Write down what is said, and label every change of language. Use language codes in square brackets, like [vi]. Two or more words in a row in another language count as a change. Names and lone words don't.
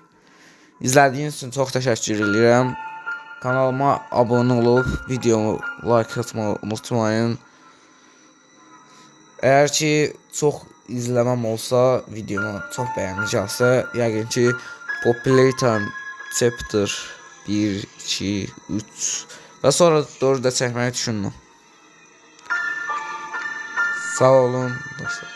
[tr] İzlediğiniz için çok teşekkür ederim. Kanalıma abone olup videomu like atmayı unutmayın. Eğer ki çok izlemem olsa, [az] videomu çok beğenəcəksə, yəqin ki Popular Time Chapter 1, 2, 3 və sonra 4-də çəkməyi düşünürəm. Sağ olun dostlar.